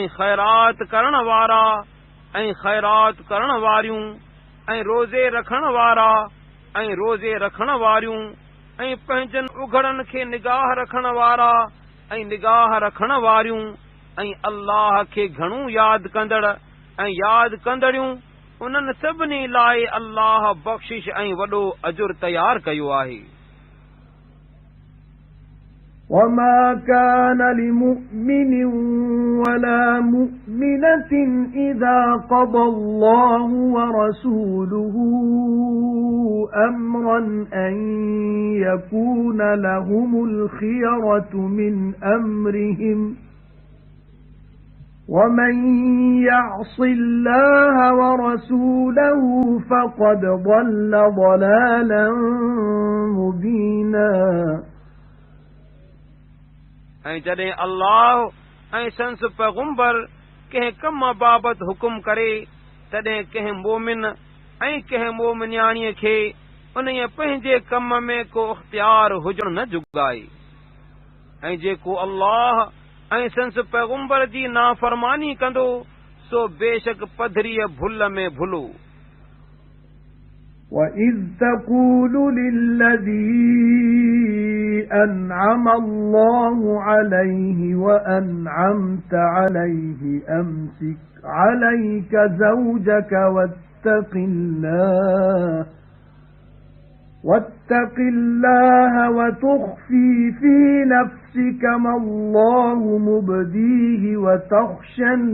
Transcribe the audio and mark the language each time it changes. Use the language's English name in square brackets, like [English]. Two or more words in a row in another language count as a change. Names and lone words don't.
[Sindhi] ख़ैरात करण वारा ऐं ख़ैरात करण वारियूं ऐं रोज़े रखण वारा ऐं रोज़े रखण वारियूं ऐं पंहिंजनि उघड़नि खे निगाह रखण वारा ऐं निगाह रखण वारियूं ऐं अल्लाह खे घणो यादि कंदड़ ऐं यादि कंदड़ियूं उन्हनि सभिनी लाइ अल्लाह बख़्शिश ऐं वॾो अजुर तयारु कयो आहे [Arabic] وما كان لمؤمن ولا مؤمنة إذا قضى الله ورسوله أمرا أن يكون لهم الخيرة من أمرهم ومن يعص الله ورسوله فقد ضل ضلالا مبينا [Sindhi] ऐं जॾहिं अल्लाह ऐं संस पैगुंबर कंहिं कम बाबति हुकुम करे तॾहिं कंहिं मोमिन ऐं कंहिं मोमिनियाणीअ खे उन्हीअ पंहिंजे कम में को इख्तियार हुजणु न जुगाए ऐं जेको अल्लाह ऐं संस पैगुंबर जी नाफ़रमानी कंदो सो बेशक पधरीअ भुल में भुलो [Arabic] وَإِذْ تَقُولُ لِلَّذِي أَنْعَمَ اللَّهُ عَلَيْهِ وَأَنْعَمْتَ عَلَيْهِ أَمْسِكْ عَلَيْكَ زَوْجَكَ واتق الله وتخفي في نفسك ما الله مبديه وتخشى